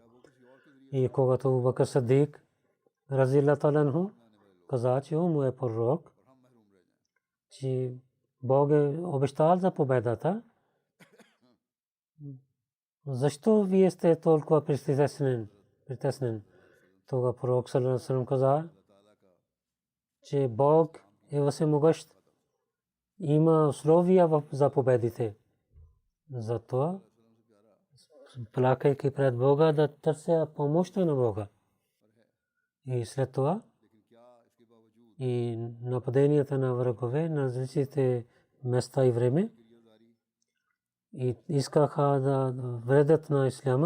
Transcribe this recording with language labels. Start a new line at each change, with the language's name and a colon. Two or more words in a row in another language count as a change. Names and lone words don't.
Bulgarian: И когато Абу Бакр Сидик
Arabic: رضي الله عنه
Bulgarian: каза, че му е пророк, че Бог е обещал за победата. Защо вие сте толкова притеснен? Тогава пророк
Arabic: صلى الله عليه وسلم
Bulgarian: каза, че Бог е всемогъщ. Има условия за победите. Затова, плакайки пред Бога, да търся помощта на Бога. И след това и нападенията на врагове на различните места и време и искаха да вредят на исляма.